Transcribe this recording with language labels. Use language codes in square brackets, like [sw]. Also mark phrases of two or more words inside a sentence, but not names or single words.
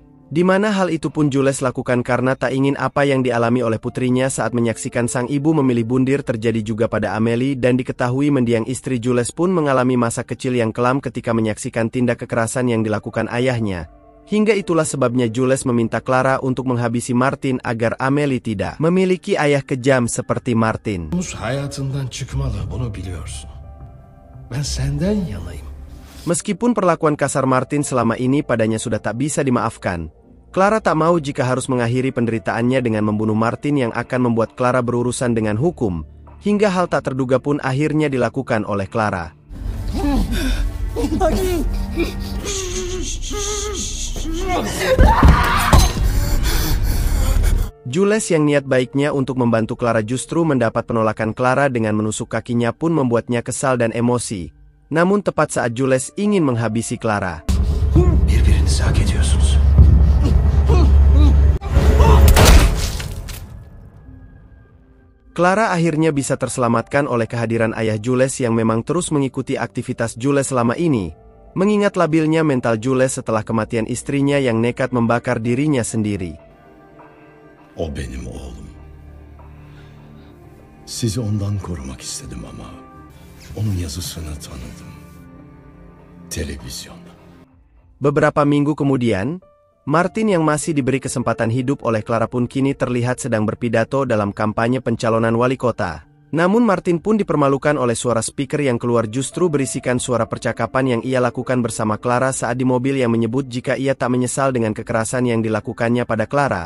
[id] Di mana hal itu pun Jules lakukan karena tak ingin apa yang dialami oleh putrinya saat menyaksikan sang ibu memilih bundir terjadi juga pada Amelie, dan diketahui mendiang istri Jules pun mengalami masa kecil yang kelam ketika menyaksikan tindak kekerasan yang dilakukan ayahnya. Hingga itulah sebabnya Jules meminta Clara untuk menghabisi Martin agar Amelie tidak memiliki ayah kejam seperti Martin. [tr] Hayatından çıkmalı, bunu biliyorsun. Ben senden yanayım. [id] Meskipun perlakuan kasar Martin selama ini padanya sudah tak bisa dimaafkan, Clara tak mau jika harus mengakhiri penderitaannya dengan membunuh Martin yang akan membuat Clara berurusan dengan hukum, hingga hal tak terduga pun akhirnya dilakukan oleh Clara. Jules yang niat baiknya untuk membantu Clara justru mendapat penolakan Clara dengan menusuk kakinya pun membuatnya kesal dan emosi. Namun tepat saat Jules ingin menghabisi Clara, [tr] Birbirinizi hak ediyorsunuz. [id] Clara akhirnya bisa terselamatkan oleh kehadiran ayah Jules yang memang terus mengikuti aktivitas Jules selama ini, mengingat labilnya mental Jules setelah kematian istrinya yang nekat membakar dirinya sendiri. [tr] O benim oğlum. Sizi ondan korumak istedim ama onun yazısını tanıdım. Televizyonda. [id] Beberapa minggu kemudian, Martin yang masih diberi kesempatan hidup oleh Clara pun kini terlihat sedang berpidato dalam kampanye pencalonan wali kota. Namun Martin pun dipermalukan oleh suara speaker yang keluar justru berisikan suara percakapan yang ia lakukan bersama Clara saat di mobil yang menyebut jika ia tak menyesal dengan kekerasan yang dilakukannya pada Clara.